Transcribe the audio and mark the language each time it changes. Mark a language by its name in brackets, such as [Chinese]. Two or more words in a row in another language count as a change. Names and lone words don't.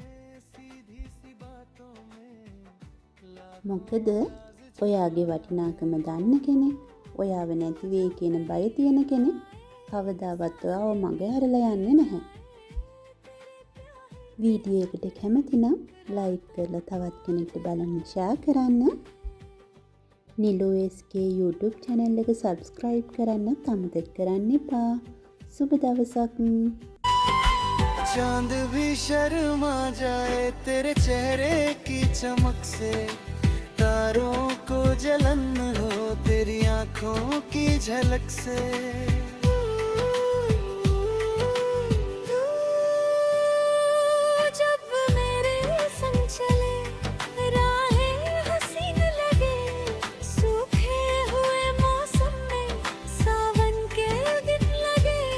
[Sinhala] මොකද ඔයාගේ වටිනාකම දන්න කෙනෙක්, ඔයාව නැති වෙයි කියන බය තියෙන කෙනෙක් කවදාවත් ඔයාව මඟ හැරලා යන්නේ නැහැ. වීඩියෝ එකට කැමති නම් ලයික් කරලා තවත් කෙනෙක්ට බලන්න ෂෙයා කරන්න. නිලෝ SK [English] YouTube channel [Sinhala] එක subscribe කරන්නත් අමතක කරන්න එපා. සුබ දවසක්। [Hindi] चांद भी शर्मा जाए तेरे चेहरे की चमक से, तारों को जलन हो तेरी आंखों की झलक से। जब मेरे संग चले राहें हसीन लगे, सूखे हुए मौसम में सावन के दिन लगे।